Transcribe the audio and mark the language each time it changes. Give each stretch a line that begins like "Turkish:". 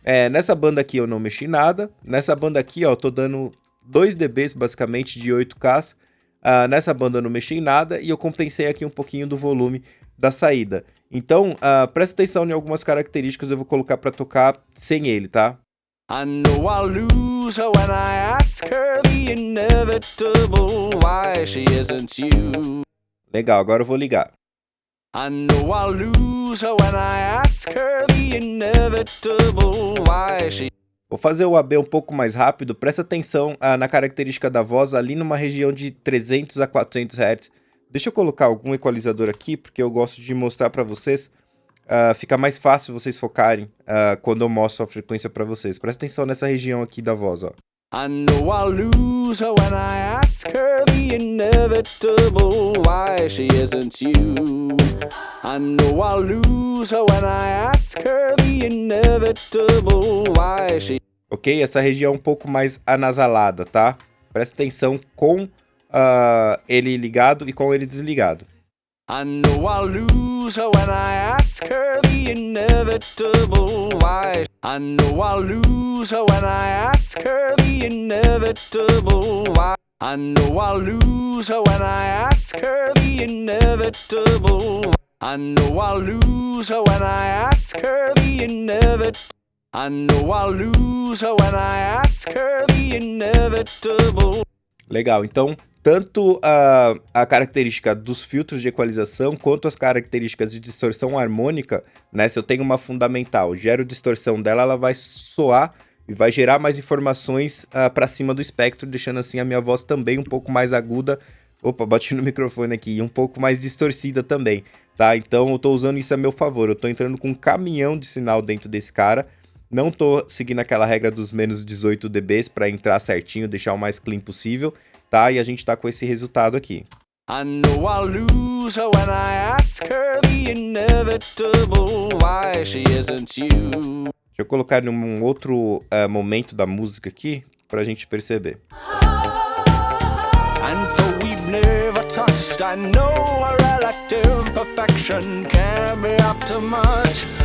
Portuguese: Nessa banda aqui eu não mexi nada. Nessa banda aqui, ó, eu tô dando 2 dBs basicamente de 8K. Nessa banda eu não mexi em nada e eu compensei aqui um pouquinho do volume da saída. Então, presta atenção em algumas características, eu vou colocar para tocar sem ele, tá?
English: I know I'll lose her when I ask her the inevitable why she isn't you.
Portuguese: Legal, agora eu vou ligar.
English: I know I'll lose her when I ask her the inevitable why she...
Portuguese: Vou fazer o AB um pouco mais rápido, presta atenção na característica da voz ali numa região de 300 a 400 Hz. Deixa eu colocar algum equalizador aqui, porque eu gosto de mostrar para vocês. Fica mais fácil vocês focarem quando eu mostro a frequência para vocês. Presta atenção nessa região aqui da voz, ó.
English: I know I'll lose her when I ask her the inevitable why she isn't you. I know I'll lose her when I ask her the inevitable why she...
Portuguese: Ok, essa região é um pouco mais anasalada, tá? Presta atenção com ele ligado e com ele desligado.
English: I know I'll lose her when I ask her the inevitable why. I know I'll lose her when I ask her the inevitable why. I know I'll lose her when I ask her the inevitable. I know I'll lose her when I ask her the inevitable. I know I'll lose her when I ask her the inevitable.
Portuguese: Legal, então tanto a característica dos filtros de equalização quanto as características de distorção harmônica, né? Se eu tenho uma fundamental, gero distorção dela, ela vai soar e vai gerar mais informações para cima do espectro, deixando assim a minha voz também um pouco mais aguda. Opa, bati no microfone aqui, e um pouco mais distorcida também, tá? Então eu tô usando isso a meu favor, eu tô entrando com um caminhão de sinal dentro desse cara. Não tô seguindo aquela regra dos menos 18 dBs para entrar certinho, deixar o mais clean possível, tá? E a gente tá com esse resultado aqui.
English: I know I'll lose her when I ask her the inevitable why she isn't you.
Portuguese: Deixa eu colocar num outro momento da música aqui pra gente perceber.
English: And though we've never touched, I know a relative perfection can't be up to much.